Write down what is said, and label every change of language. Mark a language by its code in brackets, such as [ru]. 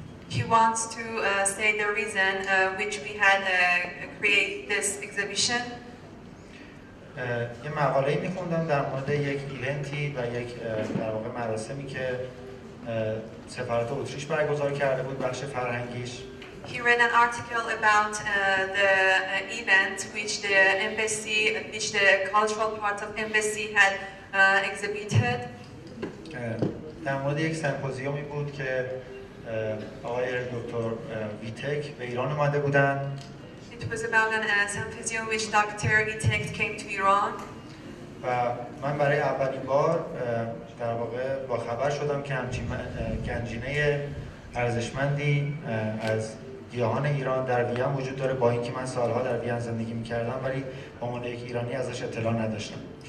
[en] He wants to say the reason which we had create this exhibition. [fa] یه مقاله‌ای می‌خوندم در مورد یک ایونتی و یک در واقع مراسمی که سفارت اتریش برگزار کرده بود بخش فرهنگیش. [en] He read an article about the event which the cultural part of embassy had exhibited. [fa] در مورد یک سمپوزیومی بود که آقای دکتر ویتک به ایران اومده بودن. [en] It was about a symposium which Dr. Vitek came to Iran. [fa] و من برای اولین بار در واقع با خبر شدم که همچین گنجینه ارزشمندی از گیاهان ایران در وین وجود داره، با اینکه من سالها در وین زندگی می‌کردم ولی به عنوان یک ایرانی ازش اطلاع نداشتم.